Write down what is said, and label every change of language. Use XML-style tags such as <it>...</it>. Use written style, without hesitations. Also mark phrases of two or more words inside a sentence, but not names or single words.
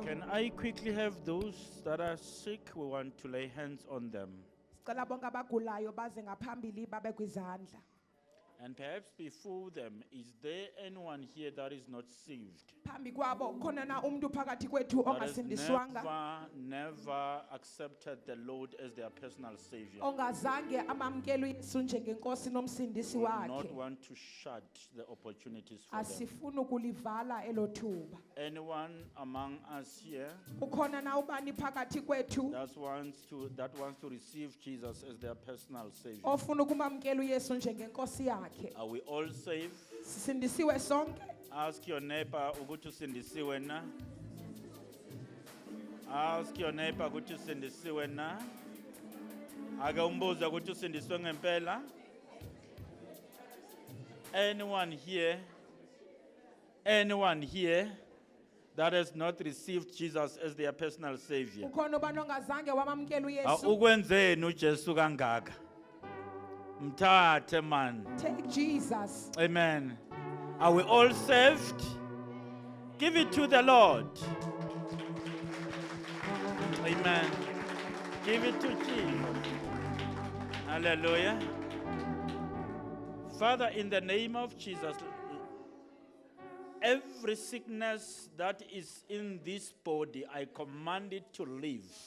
<en>I quickly have those that are sick. We want to lay hands on them.</en> <zu>Sicela bonke abagulayo baze ngaphambili babe kwizandla.</zu> <en>And perhaps before them, is there anyone here that is not saved?</en> <zu>Phambi kwabo khona na umuntu phakathi kwethu</zu> <en>That has</en> <zu>ongasindiswanga,</zu> <en>never accepted the Lord as their personal Savior.</en> <zu>ongazange amamkele uYesu njengenkosi nomsindisi</zu> <en>We not</en> <zu>wakhe.</zu> <en>want to shut the opportunities for them.</en> <zu>Asifuni ukulivala elo thuba.</zu> <en>Anyone among us here</en> <zu>Ukhona na ubani phakathi kwethu</zu> <en>that wants to receive Jesus as their personal Savior?</en> <zu>ofuna ukumamkela uYesu njengenkosi yakhe.</zu> <en>Are we all saved?</en> <zu>Sisindisiwe sonke.</zu> <en>Ask your neighbor</en> <zu>ukuthi usindisiwe na.</zu> <en>Ask your neighbor</en> <zu>ukuthi usindisiwe na. Ake umbuze ukuthi usindiswe ngempela.</zu> <en>Anyone here that has not received Jesus as their personal Savior?</en> <zu>Ukhona ubani ongazange wamamkela uYesu. Ukwenzeni uJesu kangaka? Mthathe man.</zu> <en>Take Jesus. Amen. Are we all saved? Give it to the Lord. Amen. Give it to Jesus. Hallelujah. Father, in the name of Jesus, every sickness that is in this body, I command it to leave.</en>